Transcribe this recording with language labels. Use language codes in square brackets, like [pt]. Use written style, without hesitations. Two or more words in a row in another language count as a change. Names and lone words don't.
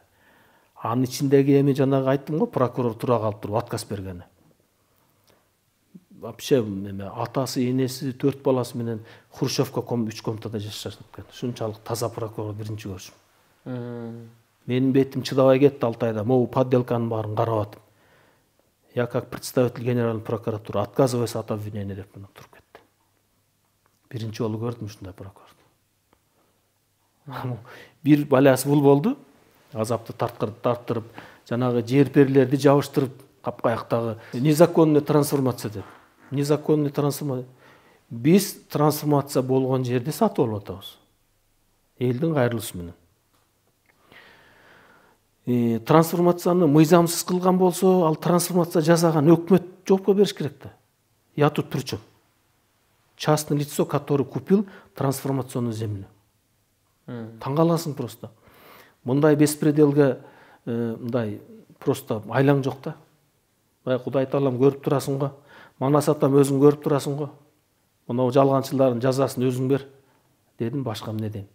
[ky] Анын ичиндеги эми жанагы айттым го, прокурор тура калып туруп отказ бергени. Вообще атасы, энеси, 4 баласы менен Хрущевка 3 комнатада жашашат экен. Ушунчалык таза прокурор биринчи көрүшүм. Менин бетим чыдабай кетти 6 айда. Могу подделканын баарын карап атып. [ru] Я как представитель генеральной прокуратуры отказываюсь от обвинения [ky] деп туруп кетти. Биринчи жолу көрдүм ушундай прокурорду. Бир баласы бул болду. Азапты тарттырып, жанагы жер перлерди жабыштырып, капкаяктагы [ru] незаконный трансформация [ky] деп. [ru] Незаконный трансформация. [ky] Биз трансформация болгон жерди сатып алып атабыз. Элдин кайрылышы менен. Трансформацияны мыйзамсыз кылган болсо, ал трансформация жасаган өкмөт жоопко бериш керек да. [ru] Я тут при чем? Частное лицо, который купил трансформационную землю. [ky] Таң каласың просто. Мындай беспределге мындай просто айлаң жок да. Бай Кудай таалам көрүп турасың го. Манас атам өзүң көрүп турасың го. Мына жалганчылардын жазасын өзүң бер дедим, башка эмне дейм.